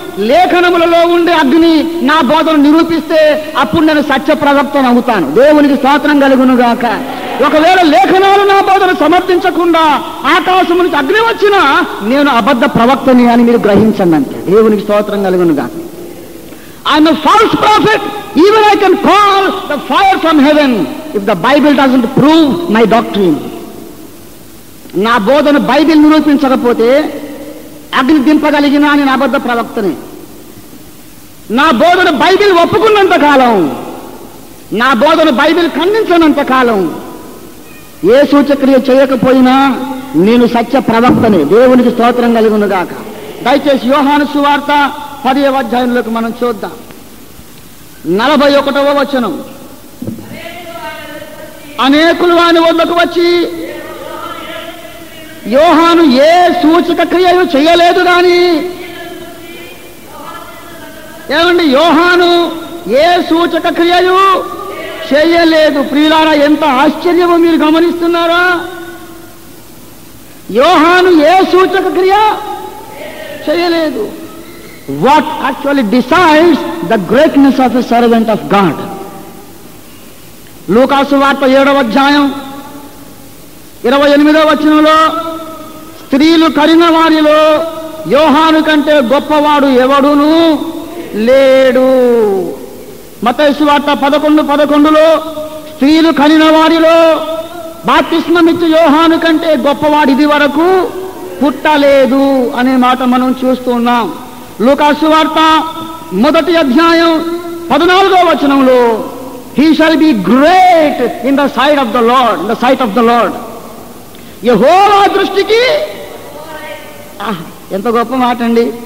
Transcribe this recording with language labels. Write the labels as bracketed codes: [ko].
[te] లేఖనములలో ఉండే అగ్ని నా బోధను నిరూపిస్తే అప్పుడు నేను సత్య ప్రవక్తను అవుతాను. దేవునికి స్తోత్రం కలుగును గాక. ఒకవేళ లేఖనాలు నా బోధన సమర్థించకుండా ఆకాశం నుంచి అగ్ని వచ్చినా నేను అబద్ధ ప్రవక్తని అని మీరు గ్రహించండి అంటే. దేవునికి స్తోత్రం కలుగును గాక. [en] I'm a false prophet. Even I can call the fire from heaven if the Bible doesn't prove my doctrine. [te] నా బోధన బైబిల్ నిరూపించకపోతే అగ్ని దింపగలిగినా నేను అబద్ధ ప్రవక్తనే. నా బోధన బైబిల్ ఒప్పుకున్నంత కాలం, నా బోధన బైబిల్ ఖండించనంత కాలం, ఏ సూచక్రియ చేయకపోయినా నేను సత్య ప్రవక్తనే. దేవునికి స్తోత్రం కలుగును గాక. దయచేసి యోహాను సువార్త 10వ అధ్యాయంలోకి మనం చూద్దాం. 41వ వచనం. అనేకులు వాని వద్దకు వచ్చి, యోహాను ఏ సూచక క్రియలు చేయలేదు కానీ, ఏమండి, యోహాను ఏ సూచక క్రియలు చేయలేదు. ప్రియులారా, ఎంత ఆశ్చర్యమో మీరు గమనిస్తున్నారా? యోహాను ఏ సూచక క్రియ చేయలేదు. [en] What actually decides the greatness of a servant of God? [te] లూకాసు వార్త 7వ అధ్యాయం 28వ వచనంలో, స్త్రీలు కరిన వారిలో యోహాను కంటే గొప్పవాడు ఎవడును లేడు. మత్తయి సువార్త 11:11లో, స్త్రీలు కనిన వారిలో బాప్తిస్మమిచ్చు యోహాను కంటే గొప్పవాడు ఇది వరకు పుట్టలేదు అనే మాట మనం చూస్తున్నాం. లూకాసు వార్త 1వ అధ్యాయం 14వ వచనంలో, [en] he shall be great in the sight of the Lord, in the sight of the Lord. [te] యెహోవా దృష్టికి, ఎంత గొప్ప మాట అండి.